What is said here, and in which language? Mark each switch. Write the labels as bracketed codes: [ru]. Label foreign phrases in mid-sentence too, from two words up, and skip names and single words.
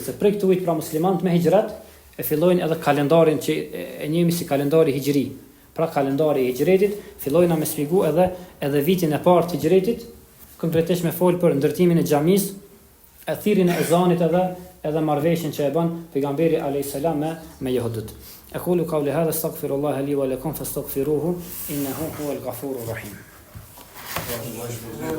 [sq] Se prej këtu pra muslimanët me hijret e fillojnë edhe kalendarin që e njehemi si kalendari hijri. Pra kalendari i hijretit fillojna me shpjegu edhe vitin e parë të hijretit, konkretisht me fol për ndërtimin e xhamisë, e thirrjen e ezanit edhe marrëveshjen që e bën pejgamberi [ar] عليه السلام [sq] me jehudët. [ar] أقول قولي هذا أستغفر الله لي ولكم فاستغفروه إنه هو الغفور الرحيم.